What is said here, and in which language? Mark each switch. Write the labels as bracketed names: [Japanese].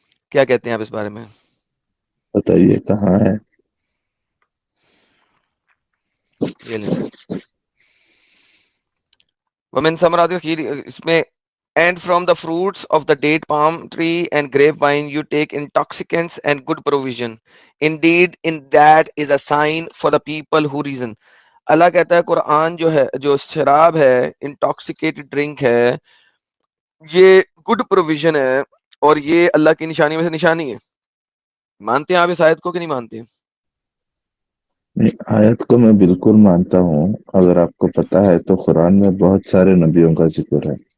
[Urdu] کیا کہتے ہیں آپ اس بارے میں؟ بتائیے کہاں ہے. یہ لیں سر. [Arabic] ومن ثمرات الخیر، [Urdu] اس میں [English] and from the fruits of the date palm tree and grapevine you take intoxicants and good provision. Indeed, in that is a sign for the people who reason. [Urdu] اللہ کہتا ہے قرآن جو ہے، جو شراب ہے، [English] intoxicated drink [Urdu] ہے، یہ [English] good provision [Urdu] ہے، اور یہ اللہ کی نشانی میں سے نشانی ہے. مانتے ہیں آپ اس آیت کو کہ نہیں مانتے؟ آیت کو میں بالکل مانتا ہوں. اگر آپ کو پتا ہے تو قرآن میں بہت سارے نبیوں کا ذکر ہے.